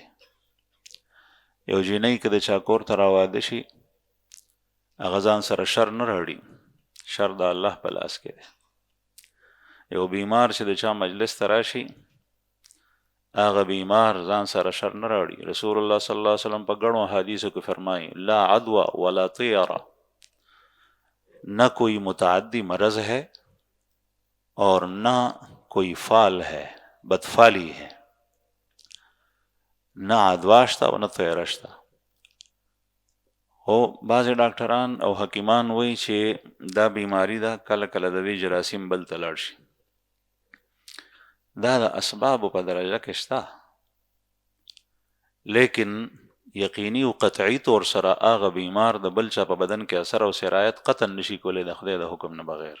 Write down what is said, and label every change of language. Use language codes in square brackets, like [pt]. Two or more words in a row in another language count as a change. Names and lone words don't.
[ps] یو جینۍ که د چا کور ته راواده شي هغه ځان سره شر نه راوړي، شر د الله په لاس کې دی. یو بیمار چې د چا مجلس ته راشي هغه بیمار ځان سره شر نه راوړي. رسول الله [ar] صلی الله علیه وسلم [ps] په ګڼو حدیثو کې فرمایي [ar] لا عدوى ولا طیره، [ur] نہ کوئی متعدی مرض ہے اور نہ کوئی فال ہے، بدفالی ہے، [ps] نه عدوا شته او نه طیره شته. خو بعضې ډاکټران او حکیمان وایي چې دا بیماری ده کله کله د دې جراثیم بل ته لاړ شي. دا د اسبابو په درجه کې شته، لیکن یقیني او قطعي طور سره هغه بیمار د بل چا په بدن کې اثر او سرایت قطعا نشي کولی د خدای د حکم نه بغیر.